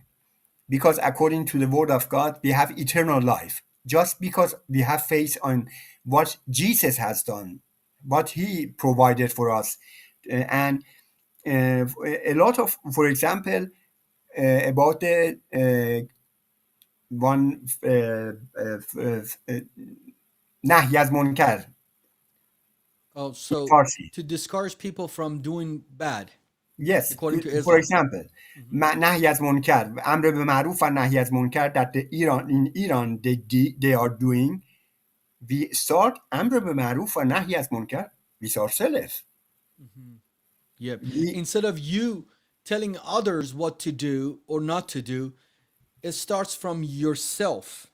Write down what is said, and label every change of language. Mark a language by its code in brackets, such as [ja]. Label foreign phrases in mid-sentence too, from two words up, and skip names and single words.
[en] Because according to the word of God, we have eternal life. Just because we have faith on what Jesus has done, what he provided for us. And a lot of, for example, about the one [fa] نهی از منکر. [en] Oh, in so Farsi. to discourage people from doing bad, Yes, according to for Islam. example, [fa] نهی از منکر, امر به معروف [en] and [fa] نهی از منکر [en] that in Iran they are doing. We start [fa] امر به معروف [en] and [fa] نهی از منکر [en] with ourselves. Yep. We, Instead of you telling others what to do or not to do, it starts from yourself.